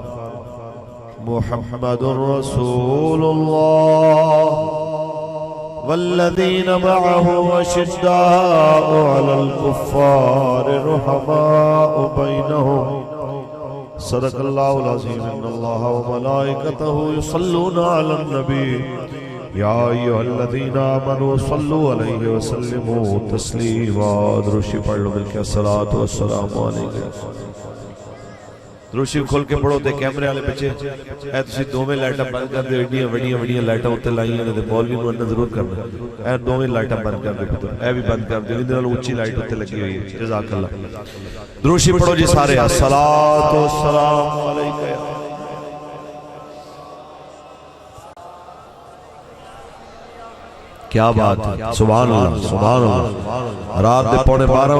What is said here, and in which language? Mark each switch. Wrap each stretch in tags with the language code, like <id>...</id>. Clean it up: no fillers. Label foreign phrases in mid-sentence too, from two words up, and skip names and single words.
<ar>محمد رسول الله والذين معه أشداء على الكفار رحماء بينهم صدق اللہ العظیم ان اللہ وملائکته يصلون علی النبی یا ایھا الذین آمنوا صلوا علیہ وسلموا تسلیما</ar> <pa>دروشی پڑھ لو مل کے</pa> <ar>الصلاۃ والسلام علیکم</ar> <pa>دروشی کھول کے پڑھو تے کیمرے والے بچے اے تسی دوویں لائٹاں بند کر دے ایڈیاں وڈیاں وڈیاں لائٹاں اوتے لائیاں نے تے مولوی نوں انہاں ضرور کرنا اے دوویں لائٹاں بند کر دے پتر اے بھی بند کر دے اندر اونچی لائٹ اوتے لگی ہوئی ہے</pa> <ar>جزاک اللہ</ar> <pa>دروشی پڑھو جی سارے</pa> <ar>الصلاۃ والسلام علیکم</ar> <ur>کیا بات ہے</ur> <ar>سبحان اللہ سبحان اللہ</ar> <pa>رات دے پونے 12</pa>